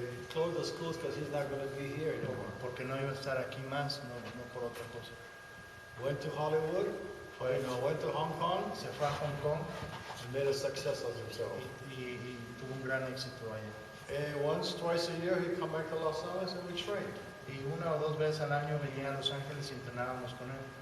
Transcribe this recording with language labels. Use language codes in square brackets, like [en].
[en] Close the schools because he's not going to be here anymore. [es] porque no iba a estar aquí más, no por otra cosa. [en] Went to Hollywood, went to Hong Kong, [es] Se fue a Hong Kong [en] and made a success of himself. [es] y tuvo un gran éxito allá. [en] And once, twice a year, he'd come back to Los Angeles and we trained. [es] Y 1 o 2 veces al año venía a Los Ángeles y entrenábamos con él.